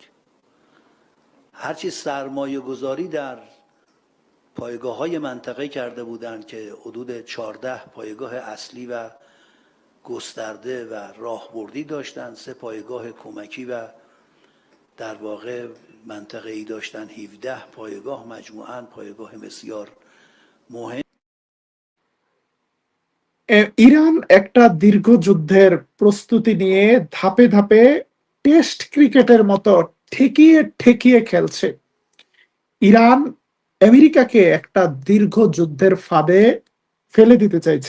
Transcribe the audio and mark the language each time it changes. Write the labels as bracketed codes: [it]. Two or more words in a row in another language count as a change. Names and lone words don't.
[fa] هرچی سرمایه گذاری در پایگاه های منطقه کرده بودند که حدود 14 پایگاه اصلی و گسترده و راهبردی داشتند، 3 پایگاه کمکی و در واقع منطقه ای داشتند، 17 پایگاه مجموعاً پایگاه بسیار مهم। [bn] ইরান একটা দীর্ঘ যুদ্ধের প্রস্তুতি নিয়ে ধাপে ধাপে [en] Test cricket [bn] মতো ঠেকিয়ে ঠেকিয়ে খেলছে। ইরান আমেরিকাকে একটা দীর্ঘ যুদ্ধের ফাঁদে ফেলে দিতে চাইছে।